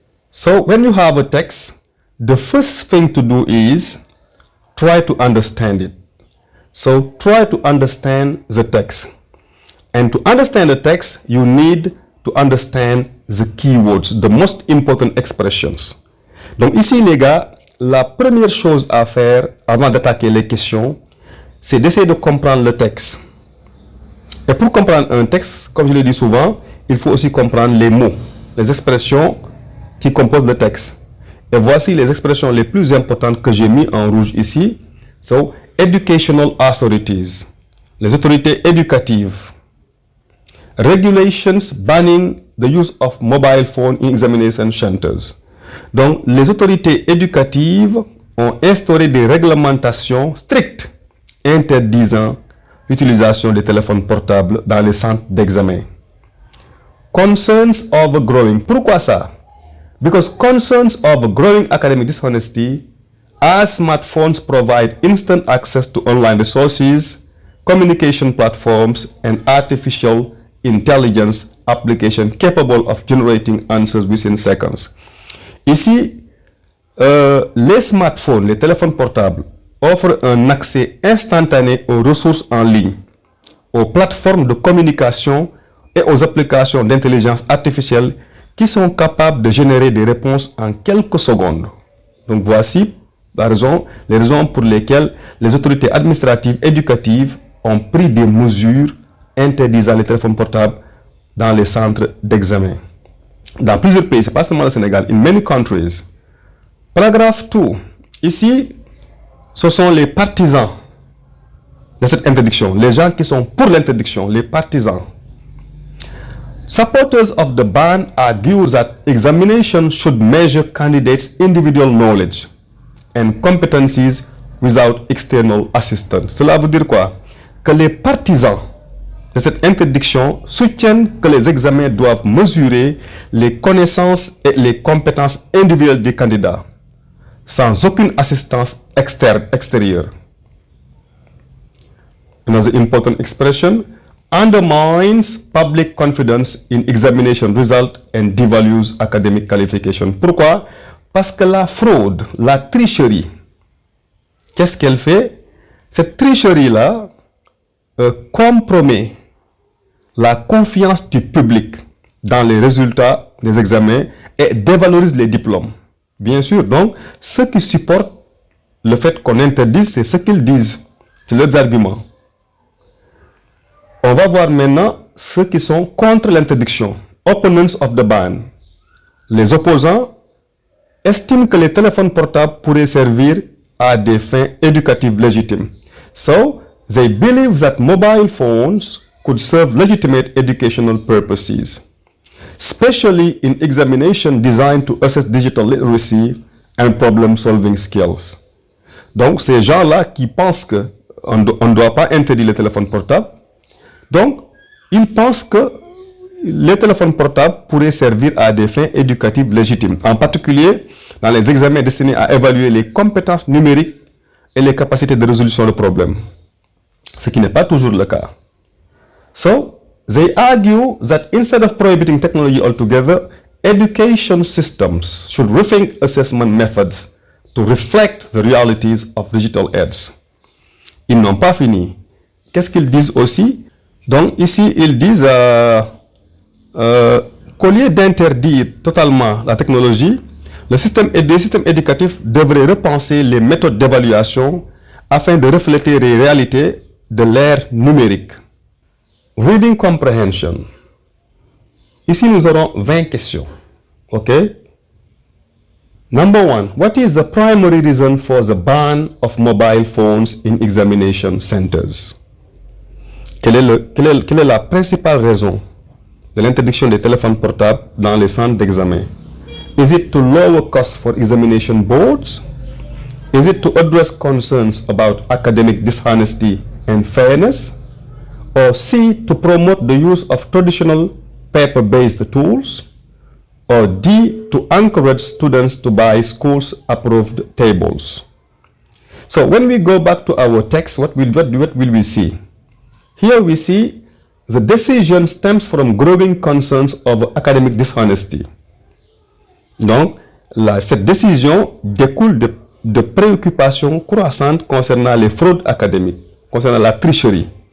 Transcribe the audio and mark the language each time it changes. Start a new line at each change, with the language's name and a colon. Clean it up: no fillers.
English: So when you have a text, the first thing to do is try to understand it. So try to understand the text. And to understand the text, you need to understand the keywords, the most important expressions.
French: Donc ici les gars, la première chose à faire avant d'attaquer les questions, c'est d'essayer de comprendre le texte. Et pour comprendre un texte, comme je le dis souvent, il faut aussi comprendre les mots, les expressions qui composent le texte. Et voici les expressions les plus importantes que j'ai mis en rouge ici.
English: So, educational authorities,
French: les autorités éducatives.
English: Regulations banning the use of mobile phone in examination centers.
French: Donc, les autorités éducatives ont instauré des réglementations strictes interdisant l'utilisation des téléphones portables dans les centres d'examen.
English: Concerns over growing.
French: Pourquoi ça?
English: Because concerns over growing academic dishonesty as smartphones provide instant access to online resources, communication platforms, and artificial intelligence application capable of generating answers within seconds.
French: Ici, les smartphones, les téléphones portables offrent un accès instantané aux ressources en ligne, aux plateformes de communication et aux applications d'intelligence artificielle qui sont capables de générer des réponses en quelques secondes. Donc voici les raisons pour lesquelles les autorités administratives éducatives ont pris des mesures interdisant les téléphones portables dans les centres d'examen. Dans plusieurs pays, c'est pas seulement le Sénégal,
English: in many countries.
French: Paragraphe 2. Ici, ce sont les partisans de cette interdiction, les gens qui sont pour l'interdiction, les partisans.
English: Supporters of the ban argue that examination should measure candidates' individual knowledge and competencies without external assistance.
French: Cela veut dire quoi? Que les partisans de cette interdiction soutiennent que les examens doivent mesurer les connaissances et les compétences individuelles des candidats, sans aucune assistance extérieure.
English: Another important expression: undermines public confidence in examination result and devalues academic qualification.
French: Pourquoi? Parce que la fraude, la tricherie, qu'est-ce qu'elle fait? Cette tricherie-là compromet la confiance du public dans les résultats des examens et dévalorise les diplômes. Bien sûr, donc, ceux qui supportent le fait qu'on interdise, c'est ce qu'ils disent, c'est leurs arguments. On va voir maintenant ceux qui sont contre l'interdiction,
English: opponents of the ban.
French: Les opposants estiment que les téléphones portables pourraient servir à des fins éducatives légitimes.
English: So, they believe that mobile phones could serve legitimate educational purposes, especially in examination designed to assess digital literacy and problem-solving skills.
French: Donc, ces gens-là qui pensent qu'on ne doit pas interdire les téléphones portables, donc, ils pensent que les téléphones portables pourraient servir à des fins éducatives légitimes, en particulier dans les examens destinés à évaluer les compétences numériques et les capacités de résolution de problèmes, ce qui n'est pas toujours le cas.
English: So, they argue that instead of prohibiting technology altogether, education systems should rethink assessment methods to reflect the realities of digital age.
French: Ils n'ont pas fini. Qu'est-ce qu'ils disent aussi? Donc ici, ils disent qu'au lieu d'interdire totalement la technologie, les systèmes éducatifs devraient repenser les méthodes d'évaluation afin de refléter les réalités de l'ère numérique.
English: Reading Comprehension.
French: Ici, nous aurons 20 questions. OK?
English: Number 1. What is the primary reason for the ban of mobile phones in examination centers?
French: Quelle est la principale raison de l'interdiction des téléphones portables dans les centres d'examen?
English: Is it to lower costs for examination boards? Is it to address concerns about academic dishonesty and fairness? Or C, to promote the use of traditional paper-based tools? Or D, to encourage students to buy schools-approved tables? So when we go back to our text, what will we see? Here we see the decision stems from growing concerns of academic dishonesty.
French: Donc, cette décision découle de préoccupations croissantes concernant les fraudes académiques, concernant la tricherie.